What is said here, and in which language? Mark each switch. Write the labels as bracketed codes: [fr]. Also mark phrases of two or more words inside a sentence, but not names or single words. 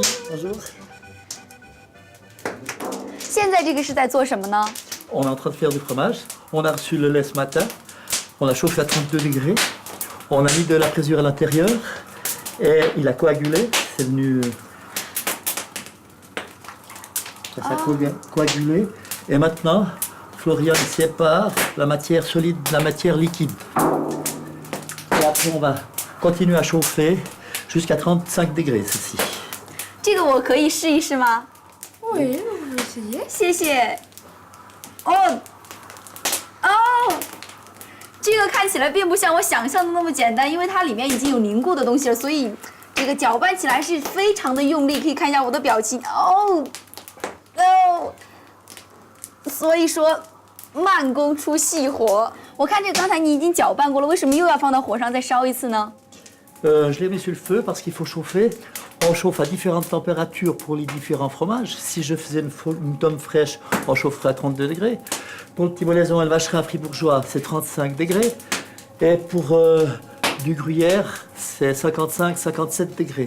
[zh] 现在这个是在做什么呢？ [fr] On est en train de faire du fromage. On a reçu le lait ce matin. On l'a chauffé à 32 degrés. On a mis de la présure à l'intérieur. Et il a coagulé. C'est venu. Ça a coagulé. Et maintenant, Florian sépare la matière solide de la matière liquide. Et après, on va continuer à chauffer jusqu'à 35 degrés, ceci. [zh] 这个我可以试一试吗？oui，谢谢。哦，这个看起来并不像我想象的那么简单，因为它里面已经有凝固的东西了，所以这个搅拌起来是非常的用力。可以看一下我的表情，所以说慢工出细活。我看这个刚才你已经搅拌过了，为什么又要放到火上再烧一次呢？ [fr] Je l'ai mis sur le feu parce qu'il faut chauffer. On chauffe à différentes températures pour les différents fromages. Si je faisais une tome fraîche, on chaufferait à 32 degrés. Pour le petit molaison et le vacherin fribourgeois, c'est 35 degrés. Et pour du gruyère, c'est 55-57 degrés.